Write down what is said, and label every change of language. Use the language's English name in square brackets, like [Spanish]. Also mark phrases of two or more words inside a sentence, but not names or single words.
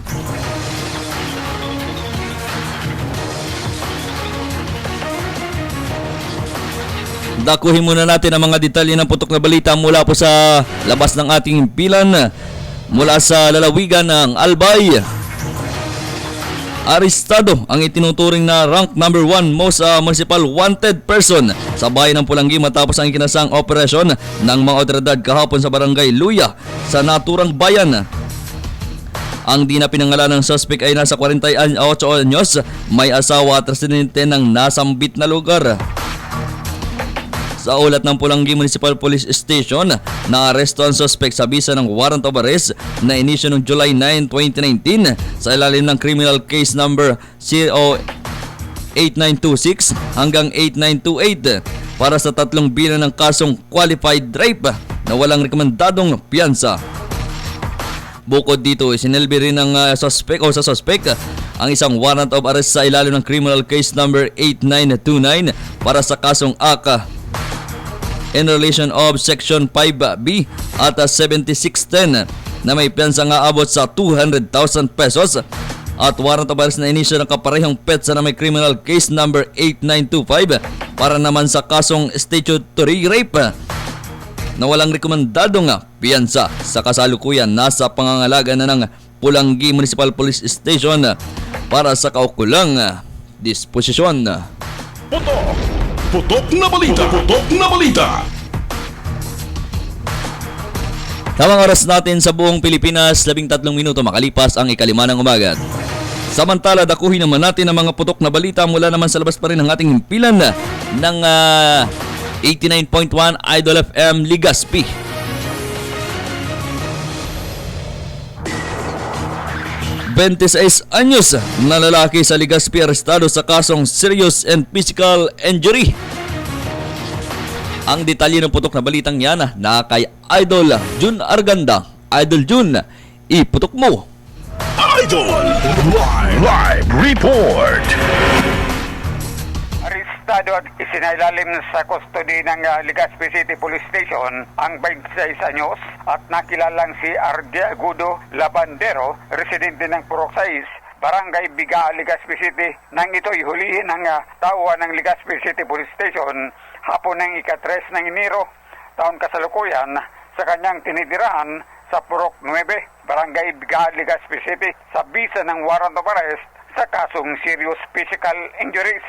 [Filipino] Dakuhin muna natin ang mga detalye ng putok na balita mula po sa labas ng ating pilan. Mula sa lalawigan ng Albay, arestado ang itinuturing na [English] rank number 1 most municipal wanted person [Filipino] sa bayan ng Pulangi matapos ang ikinasang operasyon ng mga otoridad kahapon sa barangay Luya sa naturang bayan. Ang di na pinangalan ng suspect ay nasa 48 anyos, may asawa at residente ng nasambit na lugar. Sa ulat ng Pulangi Municipal Police Station, naaresto ang suspect sa bisa ng [English] warrant of arrest [Filipino] na inisyo noong July 9, 2019 sa ilalim ng [English] criminal case number [Filipino] 08926 hanggang 8928 para sa 3 bilang ng kasong [English] qualified rape [Filipino] na walang rekomendadong piyansa. Bukod dito, isinilbi rin ng suspect ang isang [English] warrant of arrest [Filipino] sa ilalim ng criminal [English] case number [Filipino] 8929 para sa kasong ACA [English] in relation of Section 5B [Filipino] at 7610 na may piyansa nga abot sa 200,000 pesos at [English] warrant of arrest [Filipino] na inisyo ng kaparehong petsa na may [English] criminal case number [Filipino] 8925 para naman sa kasong [English] statutory rape [Filipino] na walang rekomendadong piyansa. Sa kasalukuyan, nasa pangangalaga na ng Pulangi Municipal Police Station para sa kaukulang disposisyon. Putok na balita. Putok na balita. Tamang oras natin sa buong Pilipinas, 13 minuto makalipas ang 5 ng umaga. Samantala, dakuhin naman natin ang mga putok na balita mula naman sa labas pa rin ng ating himpilan ng 89.1 Idol FM Legazpi. Anyos na lalaki sa Legazpi arestado sa kasong [English] serious and physical injury. [Filipino] Ang detalye ng putok na balitang yan na kay Idol Jun Arganda. Idol Jun, iputok mo. Idol Live Report. akusado at isinailalim sa custody ng Legazpi City Police Station ang 26 anyos at nakilalang si Ardia Agudo Labandero, residente ng Purok 6, Barangay Biga, Legazpi City, nang ito'y hulihin ng tauhan ng Legazpi City Police Station hapon ng ika-3 ng Enero, taon kasalukuyan, sa kanyang tinitirahan sa Purok 9, Barangay Biga, Legazpi City, sa bisa ng [English] warrant of arrest [Filipino] sa kasong [English] serious physical injuries.